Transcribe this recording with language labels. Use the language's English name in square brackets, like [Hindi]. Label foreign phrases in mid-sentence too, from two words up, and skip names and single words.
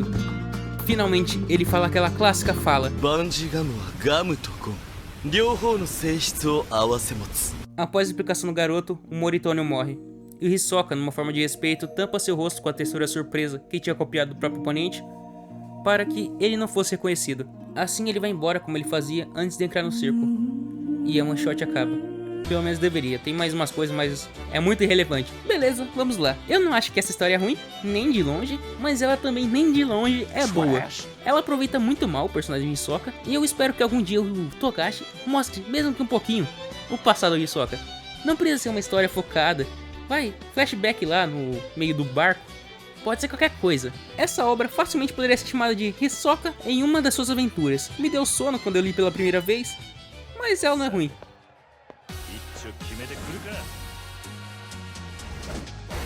[Portuguese] Finalmente, ele fala aquela clássica fala. Após a explicação do garoto, o Moritônio morre. E o Hisoka, numa forma de respeito, tampa seu rosto com a textura surpresa que tinha copiado do próprio oponente, para que ele não fosse reconhecido. Assim ele vai embora como ele fazia antes de entrar no circo. E a [English] one shot [Portuguese] acaba. Pelo menos deveria, tem mais umas coisas, mas é muito irrelevante. Beleza, vamos lá. Eu não acho que essa história é ruim, nem de longe, mas ela também nem de longe é boa. Ela aproveita muito mal o personagem de Hisoka, e eu espero que algum dia o Togashi mostre, mesmo que um pouquinho, o passado de Hisoka. Não precisa ser uma história focada, vai, flashback lá no meio do barco, pode ser qualquer coisa. Essa obra facilmente poderia ser chamada de Hisoka em uma das suas aventuras. Me deu sono quando eu li pela primeira vez, mas ela não é ruim. [Japanese] 決めてくるか。